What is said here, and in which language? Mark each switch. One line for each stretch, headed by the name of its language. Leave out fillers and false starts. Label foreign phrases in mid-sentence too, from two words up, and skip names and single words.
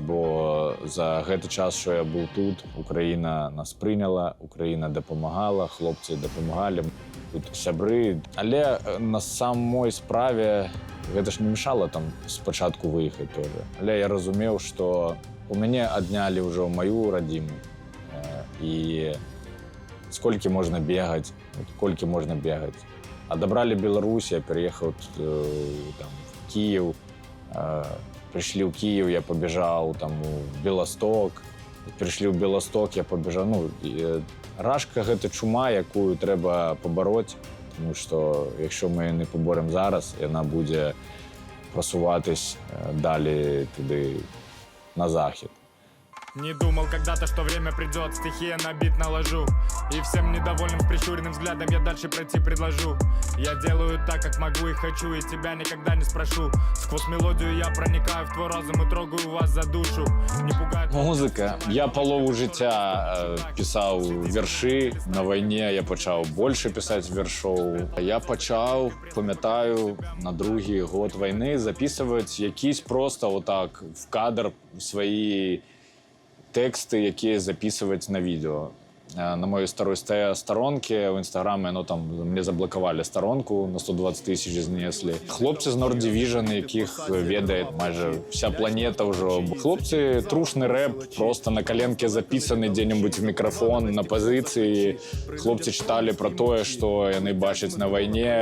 Ukrainian: Бо за цей час, що я був тут, Україна нас прийняла, Україна допомагала, хлопці допомагали, тут сябри. Але на самій справі це ж не мішало там спочатку виїхати теж. Але я розумів, що у мене відняли вже мою родину. І скільки можна бігати, скільки можна бігати.
Russian: Отобрали Беларусь, я переехал там, в Киев. Пришли в Киев, я побежал там, в Белосток. Пришли в Белосток, я побежал.
Ukrainian: Ну, Рашка – це чума, яку треба побороти. Тому що якщо ми не поборемо зараз, вона буде просуватись далі туди, на захід.
Russian: Не думал когда-то, что время придет, стихия на бит наложу. И всем недовольным с прищуренным взглядом я дальше пройти предложу. Я делаю так, как могу и хочу, и тебя никогда не спрошу. Сквозь мелодию я проникаю в твой разум и трогаю вас за душу. Не пугает...
Ukrainian: Музика. Я полову життя писав вірші. На війні я почав більше писати віршів. Я почав, пам'ятаю, на другий год війни записувати якісь просто отак в кадр свої тексти, які записувати на відео.
Russian: На моей второй сторонке в Инстаграме, ну там мне заблокували сторонку,
Ukrainian: на 120 тисяч знесли. Хлопці з Nord Division, яких ведає майже вся планета вже. Хлопці, трушний реп, просто на коленке записаний де-небудь в мікрофон, на позиції. Хлопці читали про те, що вони бачать на війні.